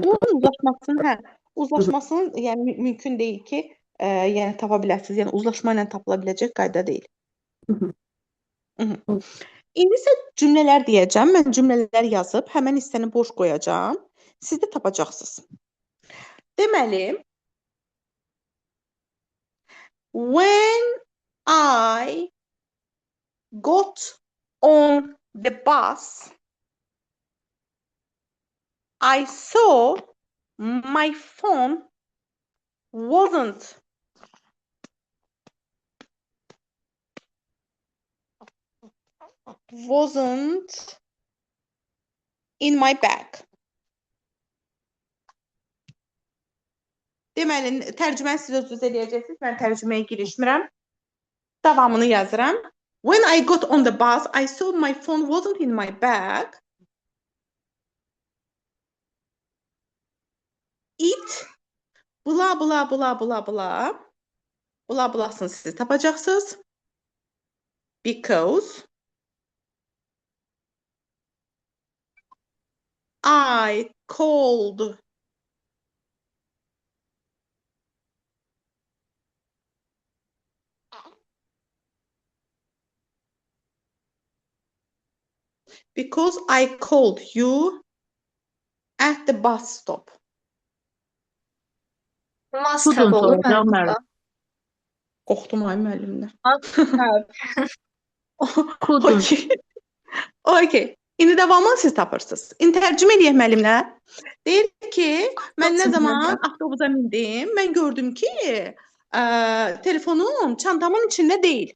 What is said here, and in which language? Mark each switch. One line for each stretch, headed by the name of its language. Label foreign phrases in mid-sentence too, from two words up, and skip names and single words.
Azerbaijani: Bunun uzlaşmasının yəni mümkün deyil ki, yəni tapa biləsiniz. Yəni uzlaşma ilə tapıla biləcək qayda deyil. İndi isə cümlələr deyəcəm. Mən cümlələr yazıb həmin hissəni boş qoyacağam. Siz də tapacaqsınız. Deməli,
English: when I got on the bus, I saw my phone wasn't in my bag.
Azerbaijani: Deməli, tərcüməni siz özünüz eləyəcəksiniz. Mən tərcüməyə girişmirəm. Davamını yazıram.
English: When I got on the bus, I saw my phone wasn't in my bag. It bula bula bula bula bula.
Azerbaijani: Bula bulasını siz tapacaqsınız.
English: Because I called you at the bus stop. Must have
Azerbaijani: olur mənim. Qorxdum ay müəllimlər.
English: Couldn't. Okay.
Azerbaijani: İndi davamını siz tapırsınız. İndi tərcümə edək müəllimlər. Deyir ki, mən nə zaman avtobusa mindim, mən gördüm ki, telefonum çantamın içində deyil.